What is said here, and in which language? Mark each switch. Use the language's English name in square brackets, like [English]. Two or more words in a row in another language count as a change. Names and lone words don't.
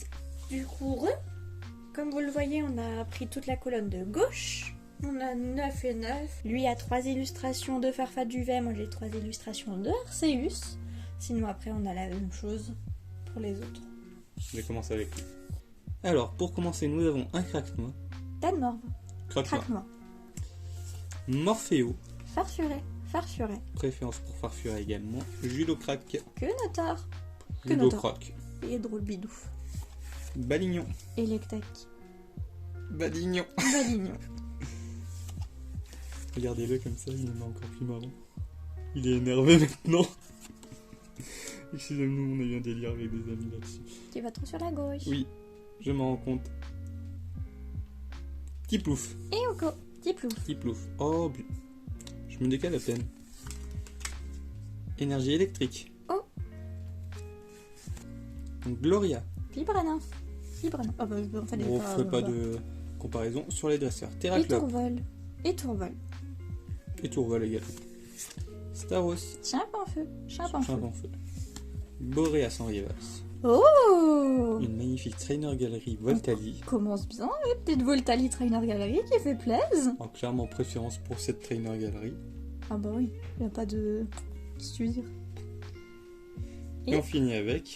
[French] Du coup, comme vous le voyez, on a pris toute la colonne de gauche. On a 9 et 9. Lui a 3 illustrations de Farfa Duvet. Moi j'ai 3 illustrations de Arceus. Sinon après on a la même chose pour les autres. Je vais commencer avec lui. Alors, pour commencer, nous avons un Craquenois. Tanmorve. Craquenois. Craquenois. Morphéo. Farfuret. Farfuret. Préférence pour Farfuret également. Julocrac. Quenotar. Ludocroc. Et drôle bidouf. Balignon. Electek. Balignon. Balignon. Regardez-le comme ça, il est encore plus marrant. Il est énervé maintenant. Excusez-nous, on a eu un délire avec des amis là-dessus. Tu vas trop sur la gauche. Oui, je m'en rends compte. Petit plouf. Et Oko. Petit plouf. Petit plouf. Oh, je me décale à peine. Énergie électrique. Oh. Gloria. Fibrenin. Fibrenin. Oh bah fallait On pas... fait pas de comparaison sur les dresseurs. Terraclop. Tourvol. Et Tourvol. Et Tourvol également. Staros. Chimpanfeu. Chimpanfeu. Boréas en Rivas. Oh. Une magnifique trainer galerie Voltali. Commence bien, la petite Voltali Trainer Gallery qui fait plaisir. En clairement préférence pour cette trainer galerie. Ah bah oui, y a pas de... Qu'est-ce que tu veux dire? Et on finit avec...